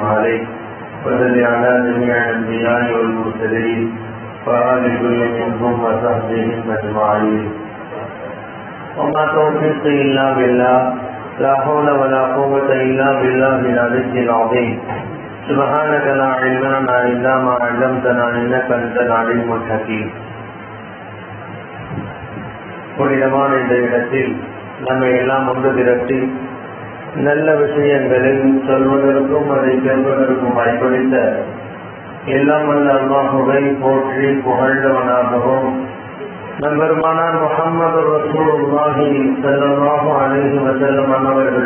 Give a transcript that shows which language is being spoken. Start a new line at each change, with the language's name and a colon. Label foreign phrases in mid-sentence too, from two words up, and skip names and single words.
Arabic: عليه وصل على جميع الأنبياء والمرسلين وآل كل منهم وصحبهم أجمعين وما توفيقي إلا بالله لا حول ولا قوة إلا بالله العلي العظيم سبحانك لا علم لنا إلا ما علمتنا إنك أنت العليم الحكيم
Tamil: புனிதமான இந்த இடத்தில் நம்மை எல்லாம் ஒன்று திரட்டி நல்ல விஷயங்களில் சொல்வதற்கும் அதை கேட்பதற்கும் வாய்ப்பளித்த எல்லாம் வல்ல அல்லாஹ்வை போற்றி புகழ்ந்தவனாகவும் நம்பெருமானார் முஹம்மது
Arabic: رسول الله صلى الله عليه وسلم
Tamil: அவர்கள்